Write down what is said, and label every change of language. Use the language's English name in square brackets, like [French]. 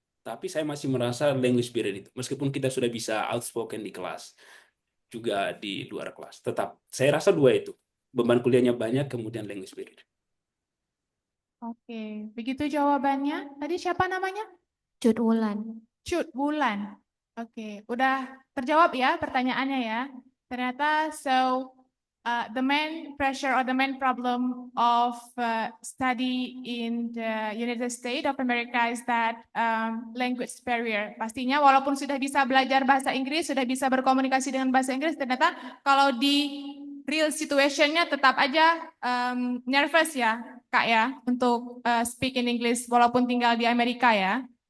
[Indonesian] Tapi saya masih merasa language barrier itu. Meskipun kita sudah bisa outspoken di kelas, juga di luar kelas. Tetap saya rasa dua itu. Beban kuliahnya banyak, kemudian language barrier. Oke, begitu jawabannya. Tadi siapa namanya? Cut Wulan. Cut Wulan. Oke, udah terjawab ya pertanyaannya ya. Ternyata [English] the main pressure or the main problem of study in the United States of America is that language barrier. [Indonesian] Pastinya walaupun sudah bisa belajar bahasa Inggris, sudah bisa berkomunikasi dengan bahasa Inggris, ternyata kalau di real situationnya tetap aja nervous ya, Kak ya, untuk [English] speak in English [Indonesian] walaupun tinggal di Amerika ya.